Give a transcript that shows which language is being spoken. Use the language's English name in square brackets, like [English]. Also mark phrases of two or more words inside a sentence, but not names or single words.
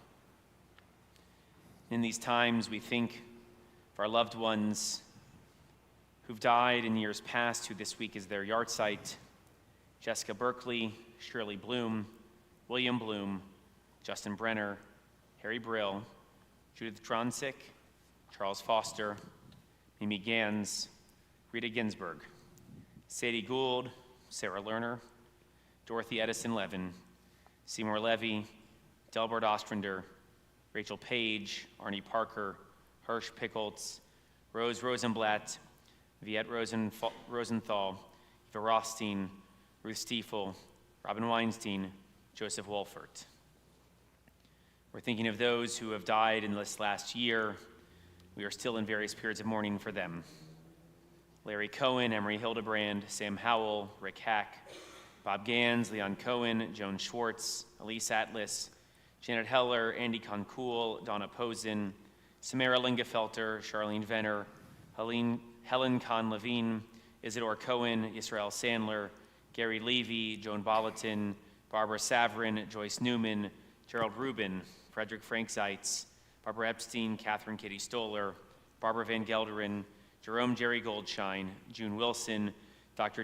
[English] In these times, we think of our loved ones who've died in years past, who this week is their yahrzeit: Jessica Berkeley, Shirley Bloom, William Bloom, Justin Brenner, Harry Brill, Judith Dronsick, Charles Foster, Mimi Gans, Rita Ginsburg, Sadie Gould, Sarah Lerner, Dorothy Edison Levin, Seymour Levy, Delbert Ostrander, Rachel Page, Arnie Parker, Hirsch Pickholtz, Rose Rosenblatt, Viet Rosenthal, Eva Rothstein, Ruth Stiefel, Robin Weinstein, Joseph Wolfert. We're thinking of those who have died in this last year. We are still in various periods of mourning for them. Larry Cohen, Emery Hildebrand, Sam Howell, Rick Hack, Bob Gans, Leon Cohen, Joan Schwartz, Elise Atlas, Janet Heller, Andy Concool, Donna Posen, Samara Lingefelter, Charlene Venner, Helen Kahn-Levine, Isidore Cohen, Israel Sandler, Gary Levy, Joan Bolotin, Barbara Saverin, Joyce Newman, Gerald Rubin, Frederick Frank Zeitz, Barbara Epstein, Catherine Kitty Stoller, Barbara Van Gelderen, Jerome Jerry Goldshine, June Wilson, Dr.